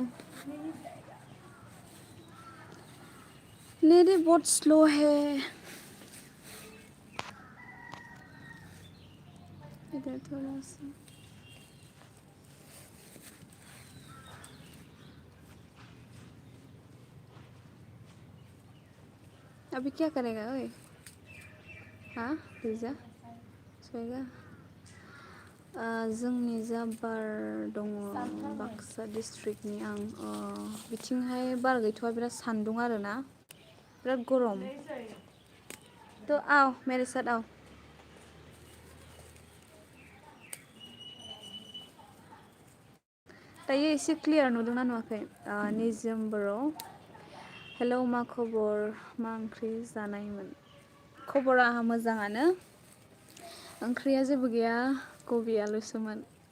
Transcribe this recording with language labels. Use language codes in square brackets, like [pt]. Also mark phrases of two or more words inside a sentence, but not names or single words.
[hi] नेट बहुत स्लो है इधर थोड़ा सा। अभी क्या करेगा ओए? हाँ, पिज्जा सोएगा। [brx] जोंनि जा बार दङ बाक्सा डिस्ट्रिक्टनि। आं बिथिंहाय बार गैथ'आ, बिराद सान्दुं आरोना, बिराद गरम। [hi] तो आओ मेरे साथ आओ। [brx] दायो एसे क्लियार नुदोंना नुवाखै? निजोम बर'। हेलौ, मा खबर? मा ओंख्रि जानायमोन? खबरा मोजाङानो। ओंख्रिया जेबो गैया, कबि आलुसोमोन।